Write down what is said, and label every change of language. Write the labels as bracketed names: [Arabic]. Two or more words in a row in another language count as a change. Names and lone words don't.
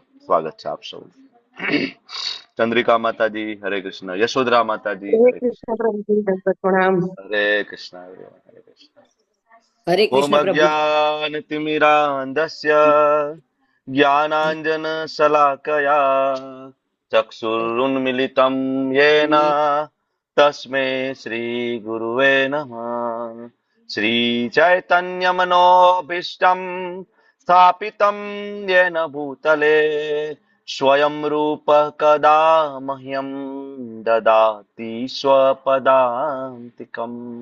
[Gujarati] સ્વાગત છે આપ સૌ. ચંદ્રિકા માતાજી, હરે કૃષ્ણ. યશોદરા માતાજી, હરે હરે કૃષ્ણ. કૃષ્ણ પ્રભુજી, દંડવત પ્રણામ. હરે કૃષ્ણ. હરે કૃષ્ણ. હરે ઓમ કૃષ્ણ પ્રભુજી. [Sanskrit] अज्ञानतिमिरान्धस्य ज्ञानाञ्जन शलाकया ચક્ષુરુન્મિલિतं येन तस्मै श्री गुरुवे नमः. श्री चैतन्य मनोभीष्टं स्थापितं येन भूतले स्वयं रूप कदा मह्यं ददाति स्वपदान्तिकम्.